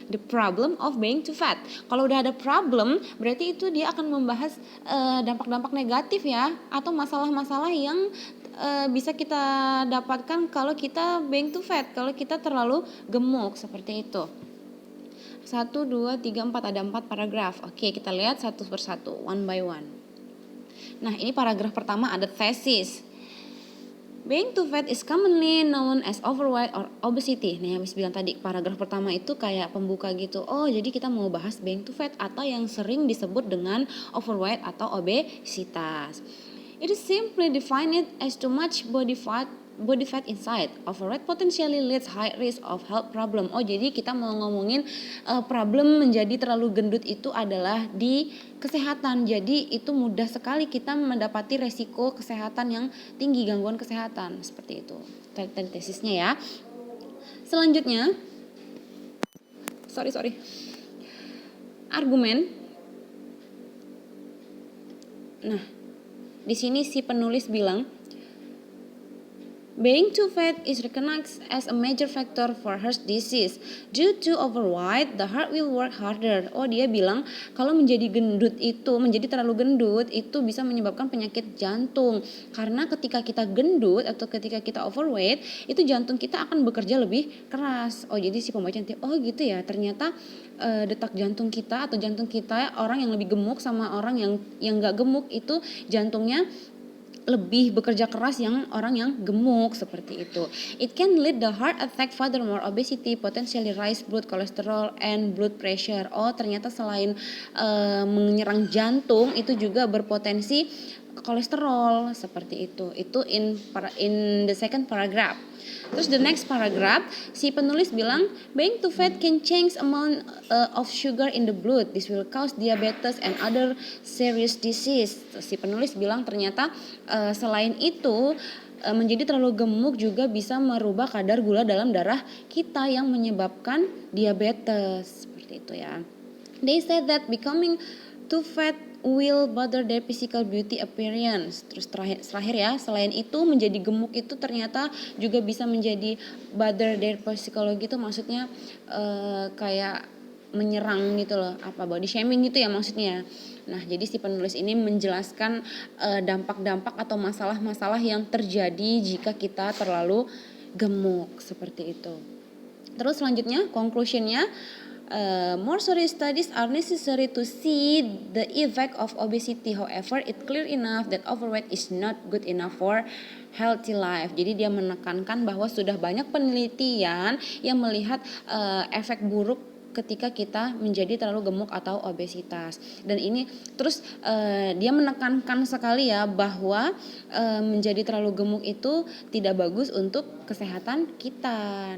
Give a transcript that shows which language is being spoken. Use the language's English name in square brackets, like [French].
[English] The Problem of Being Too Fat. [Indonesian] Kalau udah ada problem, berarti itu dia akan membahas dampak-dampak negatif ya, atau masalah-masalah yang bisa kita dapatkan kalau kita [English] being too fat, [Indonesian] kalau kita terlalu gemuk, seperti itu. 1, 2, 3, 4, ada 4 paragraf. Oke, kita lihat satu persatu, [English] one by one. [Indonesian] Nah, ini paragraf pertama ada thesis. [English] Being too fat is commonly known as overweight or obesity. [Indonesian] Nah, yang Miss bilang tadi, paragraf pertama itu kayak pembuka gitu. Oh, jadi kita mau bahas [English] being too fat [Indonesian] atau yang sering disebut dengan overweight atau obesitas. [English] It is simply defined as too much body fat inside. Overweight potentially leads high risk of health problem. [Indonesian] Oh, jadi kita mau ngomongin problem menjadi terlalu gendut itu adalah di kesehatan. Jadi itu mudah sekali kita mendapati resiko kesehatan yang tinggi, gangguan kesehatan, seperti itu. Tadi tesisnya ya. Selanjutnya, argumen. Nah, Di sini si penulis bilang, [English] being too fat is recognized as a major factor for heart disease. Due to overweight, the heart will work harder. [Indonesian] Oh, dia bilang kalau menjadi terlalu gendut itu bisa menyebabkan penyakit jantung. Karena ketika kita gendut atau ketika kita overweight, itu jantung kita akan bekerja lebih keras. Oh, jadi si pembaca nanti, oh gitu ya, ternyata detak jantung kita atau jantung kita, orang yang lebih gemuk sama orang yang nggak gemuk itu jantungnya lebih bekerja keras yang orang yang gemuk, seperti itu. [English] It can lead the heart attack, furthermore obesity potentially rise blood cholesterol and blood pressure. [Indonesian] Oh, ternyata selain menyerang jantung itu juga berpotensi kolesterol, seperti itu. [English] Itu in the second paragraph. Terus the next paragraph, [Indonesian] si penulis bilang, [English] being too fat can change amount of sugar in the blood. This will cause diabetes and other serious disease. [Indonesian] Si penulis bilang ternyata selain itu menjadi terlalu gemuk juga bisa merubah kadar gula dalam darah kita yang menyebabkan diabetes, seperti itu ya. [English] They said that becoming too fat will bother their physical beauty appearance. [Indonesian] Terus terakhir ya, selain itu menjadi gemuk itu ternyata juga bisa menjadi [English] bother their psychology, [Indonesian] itu maksudnya kayak menyerang gitu loh, body shaming gitu ya maksudnya. Nah, jadi si penulis ini menjelaskan dampak-dampak atau masalah-masalah yang terjadi jika kita terlalu gemuk, seperti itu. Terus selanjutnya conclusionnya, [English] more studies are necessary to see the effect of obesity. However, it's clear enough that overweight is not good enough for healthy life. [Indonesian] Jadi dia menekankan bahwa sudah banyak penelitian yang melihat efek buruk ketika kita menjadi terlalu gemuk atau obesitas. Dan ini terus dia menekankan sekali ya bahwa menjadi terlalu gemuk itu tidak bagus untuk kesehatan kita.